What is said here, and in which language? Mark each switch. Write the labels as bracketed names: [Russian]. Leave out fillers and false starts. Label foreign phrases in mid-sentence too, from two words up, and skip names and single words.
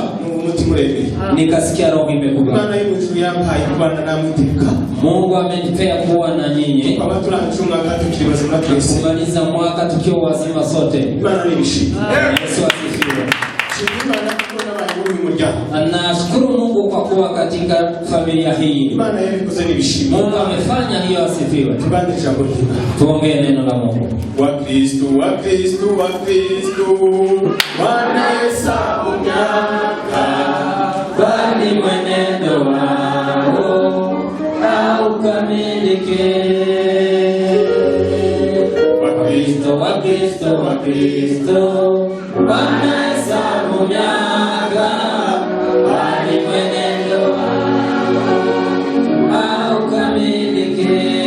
[Swahili] Nikasikia roho imekubali. Mungu amenipea kuwa na nyinyi. Kumaliza mwaka tukiwa wazima sote. Yesu asifiwe. Nashukuru Mungu kwa kuwa kuwa katika familia hii. [Kinyarwanda] Imana yabikoze n'ibishimo. [Swahili] Mungu amefanya hiyo, asifiwe. [Kinyarwanda] Tubande ijambo ry'Imana. [Swahili] Tuongee neno la Mungu. Wa Kristo wanahesabu miaka, bali mwenendo wao haukamilike. Wa Kristo wanahesabu miaka, bali mwenendo wao haukamilike.